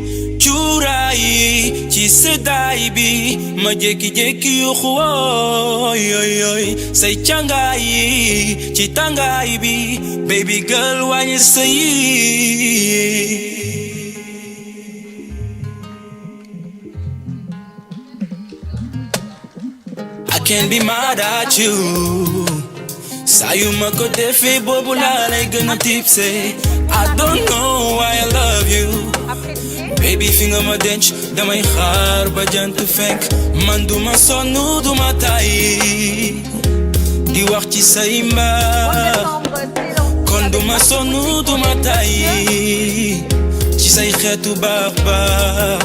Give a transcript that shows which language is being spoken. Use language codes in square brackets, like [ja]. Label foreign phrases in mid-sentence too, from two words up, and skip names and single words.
[wo] Cuuraay ci seddaay bi ma jékki-jékki yu xooy say càngaay ci tàngaay bi [en] baby girl [wo] wàññi sa yi. [en] I can't be mad at you. [wo] saa yu ma ko defee boobu laa lay gën a tipsé. [en] I don't know why I love you. [wo] Baby fi nga ma denc damay xaar ba jant fenk. Man duma sonn duma tàyyi di wax ci say mbaax. Kon duma sonn duma tàyyi ci say xeetu baax baax.